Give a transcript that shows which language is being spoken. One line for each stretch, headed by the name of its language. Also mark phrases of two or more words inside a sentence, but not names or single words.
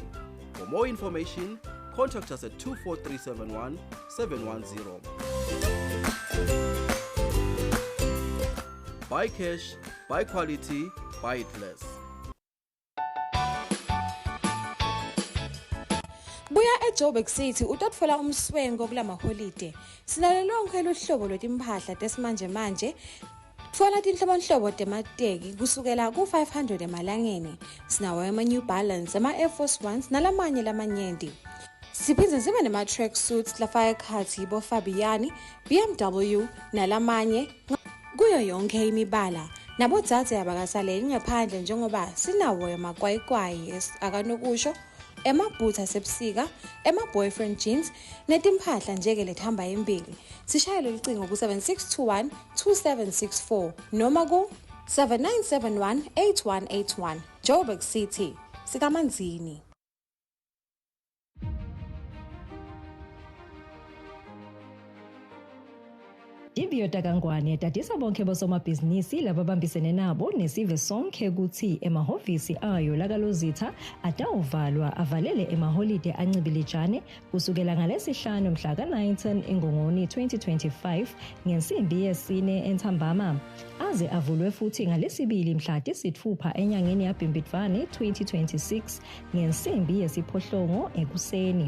English: For more information, contact us at 24371 710. Bycash, buy quality, buy it less.
Swati: Buya eJoburg City utatfola umswengo kula maholide. Sinalo lonke luhlobo lwetimpahla tesimanje manje. Thola tinhlobonhlobo temateki kusukela ku500 emalangeni. Sinawo ama-New Balance, ama-Air Force Ones nalamanye lamanyenti. Siphindze sibe nema-
English: track suits
Swati: lafaka ekhatsi boFabiani, BMW nalamanye kuyo yonke imibala. Nabodzadze abakasaleli ngaphandle njengoba sinawo amakwayikwayi akanokusho, emabhutha asebusika, ema-
English: boyfriend jeans
Swati: netimpahla njeke lethamba embili. Sishayele ucingo ku-7621 2764 noma ku-7971 8181. Joburg City, sikaManzini. Divyo Takangwane tatisa bonke bosomabhizinisi lababambisene nabo nesive sonke ukuthi emahhovisi ayo lakalozitha atawuvalwa avalele emaholide ancibilijane kusukela ngalesihlanu mhla ka-19 eNgongoni 2025 ngensimbi yesine entambama aze avulwe futhi ngalesibili mhla tisithupha enyangeni yaBhimbidvwane 2026 ngensimbi yesiphohlongo ekuseni.